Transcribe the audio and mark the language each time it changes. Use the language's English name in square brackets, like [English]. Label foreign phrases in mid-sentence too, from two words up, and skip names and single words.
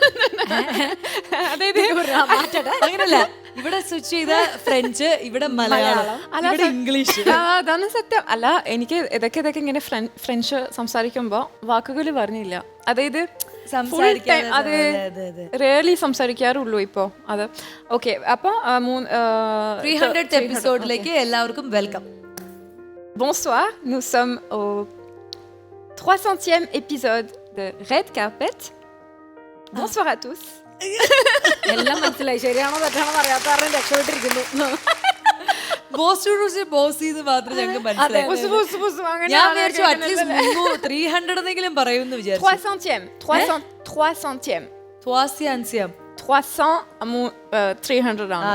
[Malayalam] അങ്ങനല്ല, ഇവിടെ സ്വിച്ച് ചെയ്ത ഫ്രഞ്ച്, ഇവിടെ മലയാളം, ഇവിടെ ഇംഗ്ലീഷ്. അതാണ് സത്യം. അല്ല, എനിക്ക് ഇതൊക്കെ ഇങ്ങനെ ഫ്രഞ്ച് സംസാരിക്കുമ്പോ വാക്കുകൾ പറഞ്ഞില്ല. അതായത് റേർലി സംസാരിക്കാറുള്ളൂ ഇപ്പോ. അത് ഓക്കെ. അപ്പൊ 300th എപ്പിസോഡിലേക്ക് എല്ലാവർക്കും വെൽക്കം. [French] Bonsoir, nous sommes au 300e épisode de Red Carpet. Bonsoir à tous. [Malayalam] എല്ലാം മനസ്സിലായി. ശരിയാണോ തെറ്റാണോ അറിയാത്ത കാരണം രക്ഷപ്പെട്ടിരിക്കുന്നു. ബോസ് മാത്രം ഞങ്ങൾക്ക് മനസ്സിലായി. ഞാൻ വിചാരിച്ചു [English] at least [Malayalam] 300 എന്നെങ്കിലും പറയുമെന്ന് വിചാരിച്ചു. 300e. 300 ആണ്.